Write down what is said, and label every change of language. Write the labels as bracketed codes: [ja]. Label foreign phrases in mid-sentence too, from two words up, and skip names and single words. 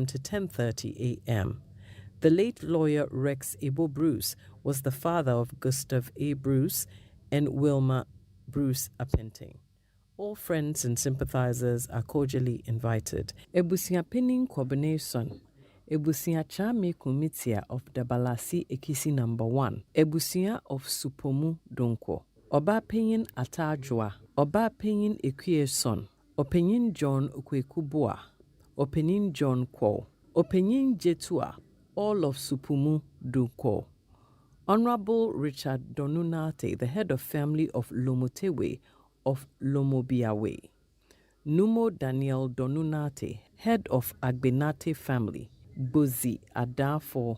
[en] to 10:30 a.m. The late lawyer Rex Abel Bruce was the father of Gustav A. Bruce and Wilma Bruce Apenting. All friends and sympathizers are cordially invited. Ebusia Penning Combination. Ebusia Chame Kumitia of Dabalasi Ekisi No. 1. Ebusia of Supomu Donko. Oba Penyin Atajwa. Oba Penyin Ekieson. Openyin John Okwekubua. Openyin John Kwo. Openyin Jetua. All of Supomu Donko. Honorable Richard Donunate, the head of family of Lomotewe of Lomobiawe. Numo Daniel Donunate, head of Agbenate family, Bozi Adafo.